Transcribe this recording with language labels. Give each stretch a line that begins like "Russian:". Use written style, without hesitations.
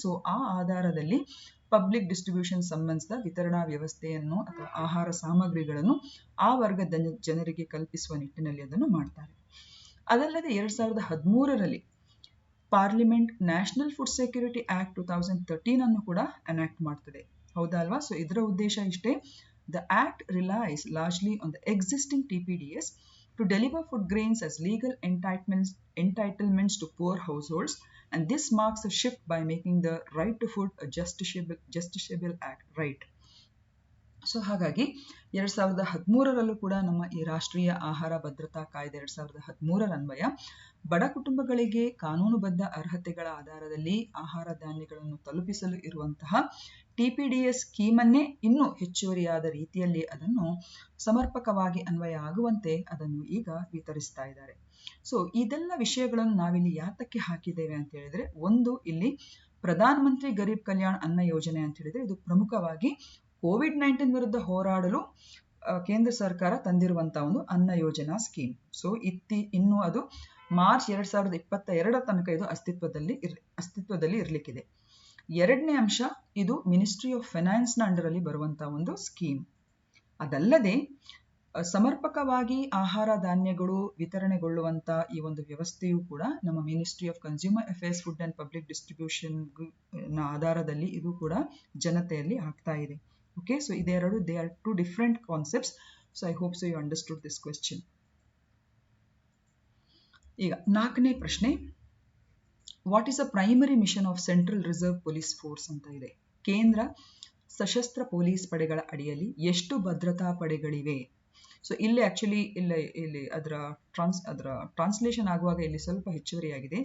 Kannada: So ಆ ಆಧಾರದಲ್ಲಿ public distribution ಸಂಬಂಧಿಸಿದ ವಿತರಣಾ ವ್ಯವಸ್ಥೆಯನ್ನು ಅಥವಾ ಆಹಾರ ಸಾಮಗ್ರಿಗಳನ್ನು ಆ ವರ್ಗದ ಜನರಿಗೆ ಕಲ್ಪಿಸುವ ನಿಟ್ಟಿನಲ್ಲಿ ಅದನ್ನು ಮಾಡ್ತಾರೆ. ಅದಲ್ಲದೆ 2013 parliament national food security act 2013 ಅನ್ನು ಕೂಡ ಅನಾಕ್ಟ್ ಮಾಡ್ತದೆ, ಹೌದಾ ಅಲ್ವಾ? ಸೊ ಇದರ ಉದ್ದೇಶ ಇಷ್ಟೇ,
English: The act relies largely on the existing TPDS to deliver food grains as legal entitlements to poor households, and this marks a shift by making the right to food a justiciable act, right?
Kannada: So ಹಾಗಾಗಿ 2013 ಕೂಡ ನಮ್ಮ ಈ ರಾಷ್ಟ್ರೀಯ ಆಹಾರ ಭದ್ರತಾ ಕಾಯ್ದೆ 2013 ಅನ್ವಯ ಬಡ ಕುಟುಂಬಗಳಿಗೆ ಕಾನೂನುಬದ್ಧ ಅರ್ಹತೆಗಳ ಆಧಾರದಲ್ಲಿ ಆಹಾರ ಧಾನ್ಯಗಳನ್ನು ತಲುಪಿಸಲು ಇರುವಂತಹ TPDS ಸ್ಕೀಮನ್ನೇ ಇನ್ನೂ ಹೆಚ್ಚುವರಿಯಾದ ರೀತಿಯಲ್ಲಿ ಅದನ್ನು ಸಮರ್ಪಕವಾಗಿ ಅನ್ವಯ ಆಗುವಂತೆ ಅದನ್ನು ಈಗ ವಿತರಿಸ್ತಾ ಇದ್ದಾರೆ. ಸೊ ಇದೆಲ್ಲ ವಿಷಯಗಳನ್ನು ನಾವಿಲ್ಲಿ ಯಾತಕ್ಕೆ ಹಾಕಿದ್ದೇವೆ ಅಂತ ಹೇಳಿದ್ರೆ, ಒಂದು ಇಲ್ಲಿ ಪ್ರಧಾನ ಮಂತ್ರಿ ಗರೀಬ್ ಕಲ್ಯಾಣ್ ಅನ್ನ ಯೋಜನೆ ಅಂತ ಹೇಳಿದ್ರೆ ಇದು ಪ್ರಮುಖವಾಗಿ COVID-19 ವಿರುದ್ಧ ಹೋರಾಡಲು ಕೇಂದ್ರ ಸರ್ಕಾರ ತಂದಿರುವಂತಹ ಒಂದು ಅನ್ನ ಯೋಜನಾ ಸ್ಕೀಮ್. ಸೊ ಇನ್ನು ಅದು ಮಾರ್ಚ್ 2022 ತನಕ ಇದು ಅಸ್ತಿತ್ವದಲ್ಲಿ ಇರಲಿಕ್ಕಿದೆ. ಎರಡನೇ ಅಂಶ, ಇದು ಮಿನಿಸ್ಟ್ರಿ ಆಫ್ ಫೈನಾನ್ಸ್ ನ ಅಂಡರ್ ಅಲ್ಲಿ ಬರುವಂತಹ ಒಂದು ಸ್ಕೀಮ್. ಅದಲ್ಲದೆ ಸಮರ್ಪಕವಾಗಿ ಆಹಾರ ಧಾನ್ಯಗಳು ವಿತರಣೆಗೊಳ್ಳುವಂತ ಈ ಒಂದು ವ್ಯವಸ್ಥೆಯು ಕೂಡ ನಮ್ಮ ministry of consumer affairs, food and public distribution ನ ಆಧಾರದಲ್ಲಿ ಇದು ಕೂಡ ಜನತೆಯಲ್ಲಿ ಆಗ್ತಾ ಇದೆ.
English: Okay, so they are 2 different concepts. So I hope so you understood this question.
Kannada: ಈಗ 4ನೇ ಪ್ರಶ್ನೆ,
English: What is a primary mission of central reserve police force ಅಂತ ಇದೆ.
Kannada: ಕೇಂದ್ರ ಸಶಸ್ತ್ರ ಪೊಲೀಸ್ ಪಡೆಗಳ ಅಡಿಯಲ್ಲಿ ಎಷ್ಟು ಭದ್ರತಾ ಪಡೆಗಳಿವೆ? ಸೊ ಇಲ್ಲಿ ಆಕ್ಚುಲಿ ಇಲ್ಲಿ ಅದರ ಟ್ರಾನ್ಸ್ಲೇಷನ್ ಆಗುವಾಗ ಇಲ್ಲಿ ಸ್ವಲ್ಪ ಹೆಚ್ಚುವರಿಯಾಗಿದೆ.